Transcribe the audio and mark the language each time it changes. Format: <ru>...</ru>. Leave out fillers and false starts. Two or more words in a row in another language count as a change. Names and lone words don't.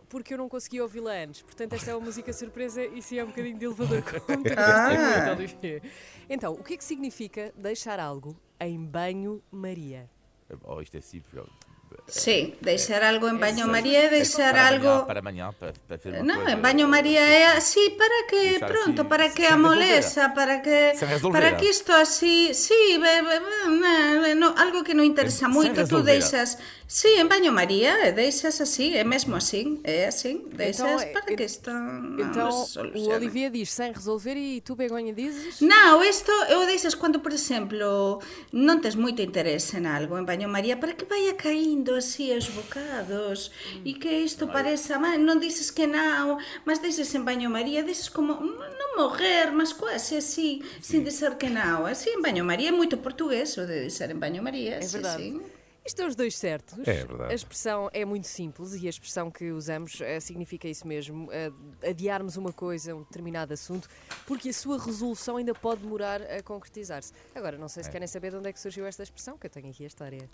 <pt>Porque eu não consegui ouvi-la antes. Portanto, esta é uma música surpresa e sim é um bocadinho de elevador, como tu gostei muito, Olivia. Então, o que é que significa deixar algo em banho-maria? Isto é simples.</pt> <gl>Sí, deixar algo en banho-maría é deixar algo...</gl> <pt>Para amanhã, para fazer</pt> <gl>uma coisa... Não, en banho-maría é así para que, pronto, así, para que a moleza, para que isto así... Sí, algo que non interesa moito, tú deixas... Sí, en banho-maría, deixas así, é mesmo así, é así, deixas para que isto...</gl> <pt>Então, o Olivia diz sem resolver e tu, Begonha, dizes?</pt> <gl>Não, isto eu deixas quando, por exemplo, non tes moito interese en algo en banho-maría, para que vaya caindo así aos bocados e que isto pareza, non dices que non, mas deixes en banho-maría, deixes como non morrer, mas quase así, sin dizer que non, así en banho-maría é moito portugués o de deixar en banho-maria,</gl> <pt>é verdade. Sim. Estão os dois certos. É verdade. A expressão é muito simples e a expressão que usamos significa isso mesmo, adiarmos uma coisa, um determinado assunto, porque a sua resolução ainda pode demorar a concretizar-se. Agora, não sei se querem saber de onde é que surgiu esta expressão, que eu tenho aqui a história.</pt>